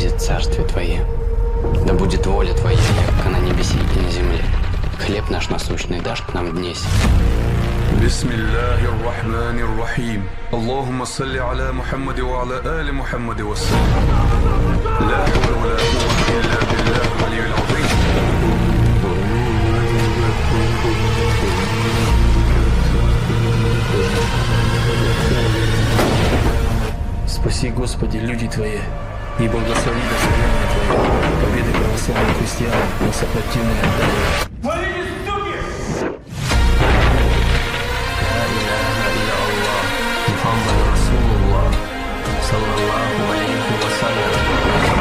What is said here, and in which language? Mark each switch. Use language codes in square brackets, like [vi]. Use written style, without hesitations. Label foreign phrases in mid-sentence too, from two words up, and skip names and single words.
[cu] царствие Твое. Да будет воля Твоя, как на небеси и на земле. Хлеб наш насущный дашь к нам днесь. [ar] بسم الله الرحمن الرحيم اللهم صل على محمد وعلى آل محمد وسلم لا حول ولا قوة إلا بالله العلي العظيم. [cu] Спаси, Господи, люди Твои, и благослови достояние Твое, победы православных христиан на сопротивные отдали. [ar] محمد رسول الله صلى الله عليه وسلم.